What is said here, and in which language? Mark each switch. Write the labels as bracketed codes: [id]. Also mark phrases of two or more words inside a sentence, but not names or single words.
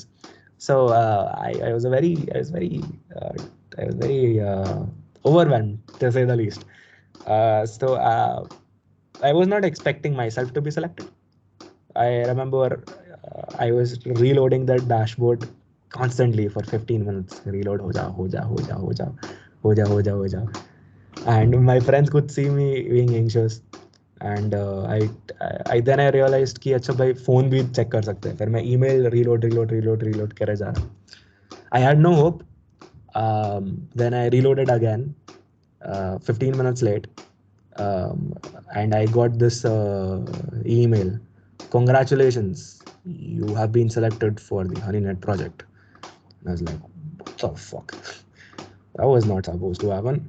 [en] So I was very overwhelmed, to say the least. So I was not expecting myself to be selected. I remember I was reloading that dashboard constantly for 15 minutes. Reload, ho ja, ho ja, ho ja, ho ja, ho ja, ho ja, ho ja. And my friends could see me being anxious. And I then I realized [hi] कि अच्छा भाई phone भी check कर सकते हैं. फिर मैं [en] email reload [hi] करे जा रहा. [en] I had no hope. Then I reloaded again, 15 minutes late, and I got this email. Congratulations, you have been selected for the HoneyNet project. And I was like, what the fuck? That was not supposed to happen.